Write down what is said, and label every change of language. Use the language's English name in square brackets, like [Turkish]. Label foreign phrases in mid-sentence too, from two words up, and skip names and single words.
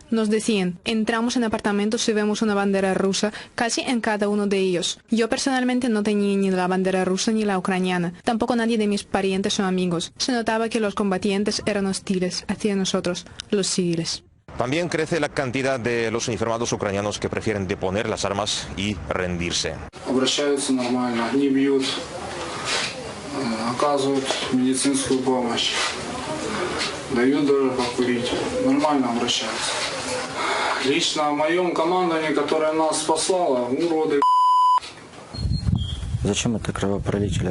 [Spanish] Nos decían, entramos en apartamentos y vemos una bandera rusa casi en cada uno de ellos. Yo personalmente no tenía ni la bandera rusa ni la ucraniana. Tampoco nadie de mis parientes o amigos. Se notaba que los combatientes eran hostiles hacia nosotros, los civiles. También crece la cantidad de los uniformados ucranianos que prefieren deponer las armas y rendirse. [Russian] Дают даже покурить. Нормально обращаются. Лично о моем командовании, которое нас спасало, уроды. Зачем это кровопролитие?